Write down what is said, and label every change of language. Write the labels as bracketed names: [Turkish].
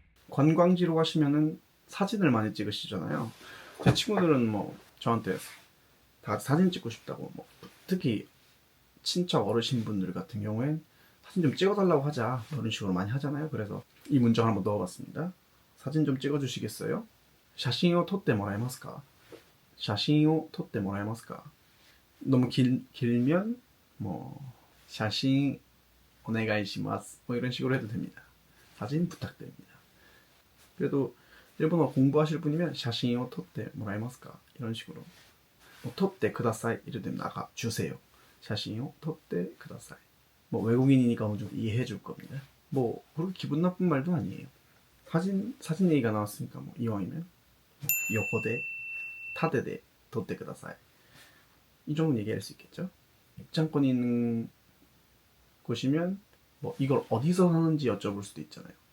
[Korean] 관광지로 가시면은 사진을 많이 찍으시잖아요. 제 친구들은 뭐 저한테 다 사진 찍고 싶다고 뭐 특히 친척 어르신분들 같은 경우엔 사진 좀 찍어달라고 하자 이런 식으로 많이 하잖아요. 그래서 이 문장을 한번 넣어봤습니다. 사진 좀 찍어주시겠어요? [Japanese] 写真を撮ってもらえますか?写真を撮ってもらえますか? [Korean] 너무 길면 뭐 [Japanese] 写真お願いします [Korean] 뭐 이런 식으로 해도 됩니다. 사진 부탁드립니다. 그래도 일본어 공부하실 분이면 [Japanese] 写真を撮ってもらえますか? [Korean] 이런 식으로 뭐 [Japanese] 撮ってください [Korean] 이럴 때는 나가 주세요. [Japanese] 写真を撮ってください. [Korean] 뭐 외국인이니까 어느 정도 이해해 줄 겁니다. 뭐 그렇게 기분 나쁜 말도 아니에요. 사진 얘기가 나왔으니까 뭐 이왕이면 [Japanese] 요코데 타데데 撮ってください. [Korean] 이 정도는 얘기할 수 있겠죠. 입장권이 있는 곳이면 뭐 이걸 어디서 사는지 여쭤볼 수도 있잖아요.